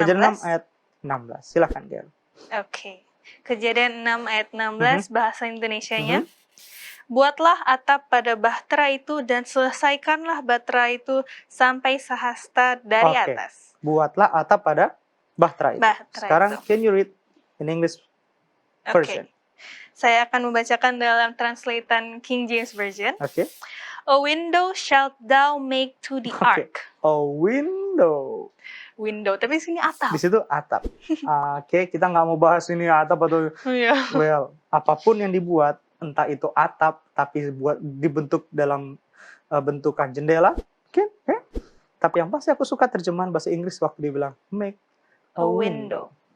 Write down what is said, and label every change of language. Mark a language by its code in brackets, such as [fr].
[id] Kejadian 6 ayat 16. Silakan, Gil. Oke. Kejadian 6 ayat 16 bahasa Indonesianya. Buatlah atap pada bahtera itu dan selesaikanlah bahtera itu sampai sehasta dari Oke. atas. Buatlah atap pada bahtera itu. Sekarang, [en] can you read in English version? [id] Saya akan membacakan dalam translatean King James Version. Oke. [en] A window shalt thou make to the ark. A window. [id] Window, tapi sini atap. Di situ atap. Oke, kita nggak mau bahas ini atap atau well, apapun yang dibuat, entah itu atap tapi dibentuk dalam bentukan jendela. Oke. Tapi yang pasti aku suka terjemahan bahasa Inggris waktu dibilang [en] make a window.